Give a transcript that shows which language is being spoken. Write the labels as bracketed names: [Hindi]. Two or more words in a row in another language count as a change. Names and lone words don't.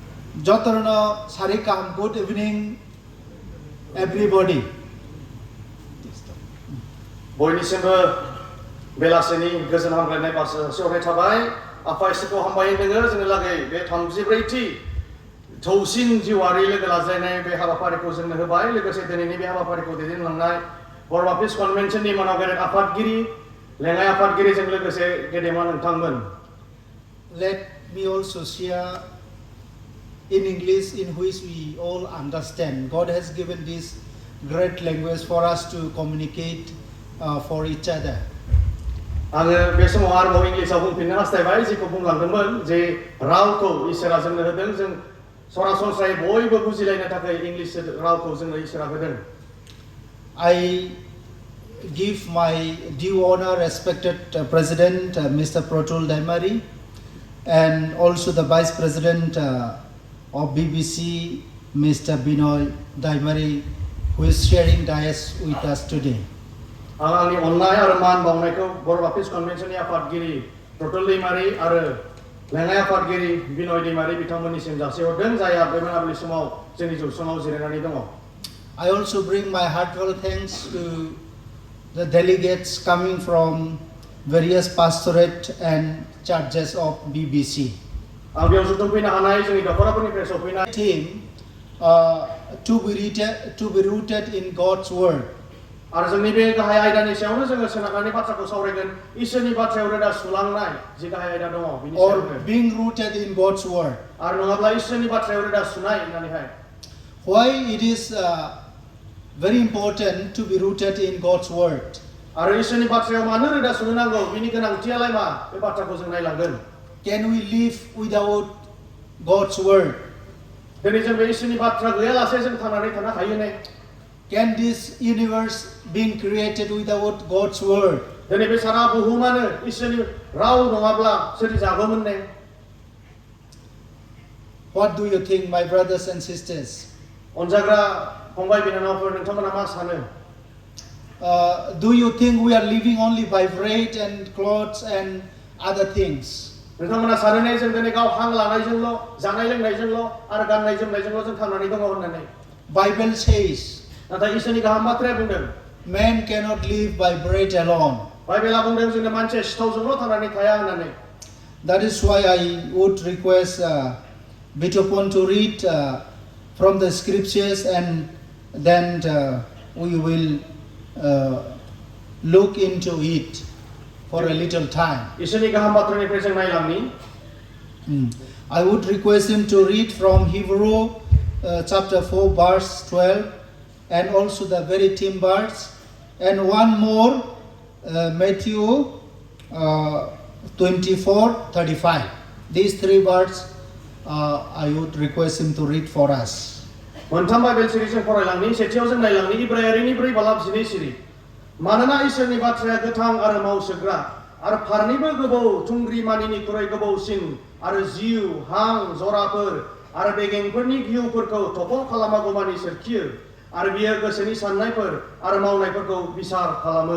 [English] Jotorno Sarikam, good evening, everybody. [Bodo] बयनिसिमबो बेलासिनि गोजोन हामलायनाय बावहरनाय थाबाय आफा इसोरखौ हामबाय होदों जोंनि लागै बे 34थि थौसिन जिउआरि लोगो लाज्लायनाय बे हाबाफारिखौ जोंनो होबाय लोगोसे दिनैनि बे हाबाफारिखौ दैदेनलांनाय बर' बाप्टिस्ट कनभेन्सननि मानाव गेदेर आफादगिरि लेङाइ आफादगिरिजों लोगोसे गेदेमा नोंथांमोन. [English] Let me also share in English in which we all understand. God has given this great language for us to communicate for each other. [Bodo] आङो बे समाव आरोबाव इंलिसाव बुंफिननो हास्थायबाय जेखौ बुंलांदोंमोन जे रावखौ इसोरा जोंनो होदों जों सरासनस्रायै बयबो बुजिलायनो थाखाय इंलिस रावखौ जोंनो इसोरा होदों. [English] I give my due honor respected President Mr. Protul Daimari and also the Vice President of BBC Mr. Binoy Daimari who is sharing dais with us today. [Bodo] आंनि अननाय आरो मान बावनायखौ बर' बाप्टिस्ट कनभेन्सननि आफादगिरि प्रतुल दैमारि आरो लेङाइ आफादगिरि बिनय दैमारि बिथांमोननिसिम जासिहरदों जायहा बे मोनाबिलि समाव जोंनि जौसाङाव जिरायनानै दङ. [English] I also bring my heartfelt thanks to the delegates coming from various pastorate and churches of BBC. [Bodo] आं बेयाव जुथुमफैनो हानाय जोंनि दखराफोरनिफ्राय सफैनाय [English] Team to be rooted in God's word. [Bodo] आरो जोंनि बे गाहाय आयदानि सायावनो जोङो सोनारनानै बाथ्राखौ सावरायगोन इसोरनि बाथ्रायाव रोदा सुलांनाय जि गाहाय आयदा दङ बिनि [English] Or [Bodo] सायावनो [English] being rooted in God's word. [Bodo] आरो नङाब्ला इसोरनि बाथ्रायाव रोदा सुनाय होननानैहाय [English] Why it is very important to be rooted in God's word. [Bodo] आरो इसोरनि बाथ्रायाव मानो रोदा सुनो नांगौ बिनि गोनांथियालाय मा बे बाथ्राखौ जों नायलांगोन. [English] Can we live without God's word? [Bodo] दिनै जों बे इसोरनि बाथ्रा गैयालासे जों थांनानै थानो हायो ने? [English] Can this universe being created without God's word? [Bodo] दिनै बे सारा बुहुमानो इसोरनि राव नङाब्ला सोरजिजागौमोन ने? [English] What do you think, my brothers and sisters? [Bodo] अनजाग्रा फंबाय बिनानावफोर नोंथांमोना मा सानो? [English] Do you think we are living only by bread and clothes and other things? [Bodo] नोंथांमोना सानो ने जों दिनै गाव हां लानायजोंल' जानाय लोंनायजोंल' आरो गाननाय जोमनायजोंल' जों थांनानै दङ होननानै? [English] Bible says [Bodo] नाथाय इसोरनि गाहाम बाथ्राया बुंदों [English] man cannot live by bread alone. [Bodo] बाइबेला बुंदों जोंनो मानसिया सिथावजोंल' थांनानै थाया होननानै. [English] That is why I would request Bishu to read from the scriptures and then we will look into it for a little time. [Bodo] इसोरनि गाहाम बाथ्रानिफ्राय जों नायलांनि. [English] I would request him to read from Hebrew chapter 4 verse 12 and also the very theme verse and one more Matthew 24:35. These three verses I would request him to read for us. [Bodo] मोनथाम बाइबेल सिरि जों फरायलांनि सेथियाव जों नायलांनि इब्रायारिनि 4:12 सिरि. मानोना इसोरनि बाथ्राया गोथां आरो मावसोग्रा आरो फारनैबो गोबौ थुंग्रि मानिनिख्रुइ गोबौसिन आरो जिउ हां जराफोर आरो बेगेंफोरनि गिहुफोरखौ थख' खालामागौमानि सोरखियो आरो बियो गोसोनि साननायफोर आरो मावनायफोरखौ बिसार खालामो.